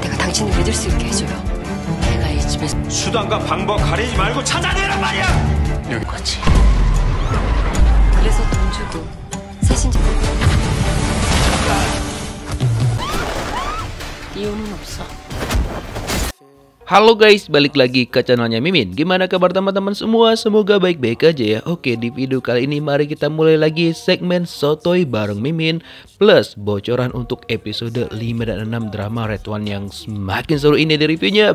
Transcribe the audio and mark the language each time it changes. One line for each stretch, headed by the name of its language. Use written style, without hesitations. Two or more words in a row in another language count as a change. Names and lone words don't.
Korean: 당신을 믿을 수 있게 해줘요. 내가 이 집에서 수단과 방법 가리지 말고 찾아내란 말이야! 거지. 그래서 돈 주고 새신자 이유는 없어.
Indonesian: Halo guys, balik lagi ke channelnya Mimin. Gimana kabar teman-teman semua? Semoga baik-baik aja ya. Oke, di video kali ini mari kita mulai lagi segmen Sotoy bareng Mimin plus bocoran untuk episode 5 dan 6 drama Red One yang semakin seru ini di reviewnya.